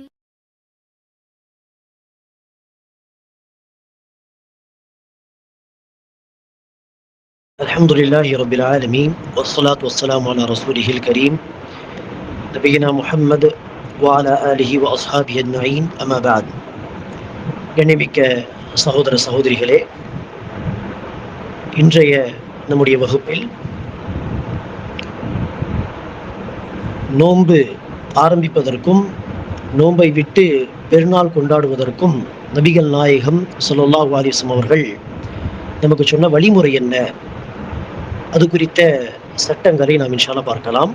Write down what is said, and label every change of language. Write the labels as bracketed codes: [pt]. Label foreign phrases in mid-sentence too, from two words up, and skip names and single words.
[ar] الحمد لله رب العالمين والصلاة والسلام على رسوله الكريم نبينا محمد وعلى آله وأصحابه أجمعين أما بعد. [ta] கண்ணியமிக்க சகோதர சகோதரிகளே, இன்றைய நம்முடைய வகுப்பில் நோன்பு ஆரம்பிப்பதற்கும் நோன்பை விட்டு பெருநாள் கொண்டாடுவதற்கும் நபிகள் நாயகம் [ar] صلى الله عليه وسلم [ta] அவர்கள் நமக்கு சொன்ன வழிமுறை என்ன, அது குறித்த சட்டங்களை நாம் [ar] إن شاء الله [ta] பார்க்கலாம்.